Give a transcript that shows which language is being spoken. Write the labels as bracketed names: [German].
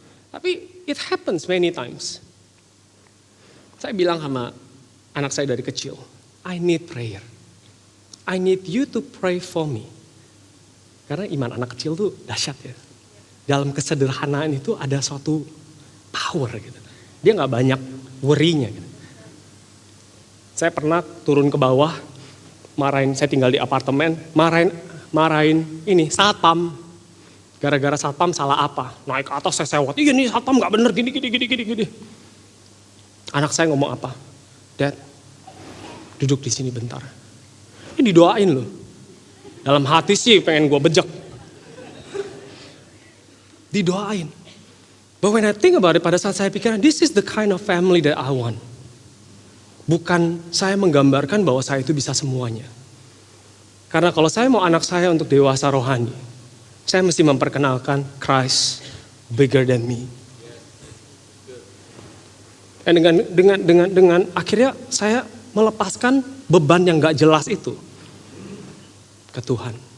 [Indonesian] Tapi [English] it happens many times. [Indonesian] Saya bilang sama anak saya dari kecil, [English] I need prayer. I need you to pray for me. [Indonesian] Karena iman anak kecil tuh dahsyat ya. Dalam kesederhanaan itu ada suatu power gitu. Dia gak banyak worry-nya gitu. Saya pernah turun ke bawah, marahin, saya tinggal di apartemen, marahin ini satpam. Gara-gara satpam salah apa? Naik ke atas saya sewot. Iya nih satpam gak bener gini. Anak saya ngomong apa? Dad, duduk di sini bentar. Ini didoain loh. Dalam hati sih pengen gue bejek. Didoain. [English] But when I think about it, [Indonesian] pada saat saya pikiran, [English] this is the kind of family that I want. [Indonesian] Bukan saya menggambarkan bahwa saya itu bisa semuanya. Karena kalau saya mau anak saya untuk dewasa rohani, saya mesti memperkenalkan [English] Christ bigger than me. [Indonesian] Dan dengan akhirnya saya melepaskan beban yang gak jelas itu ke Tuhan.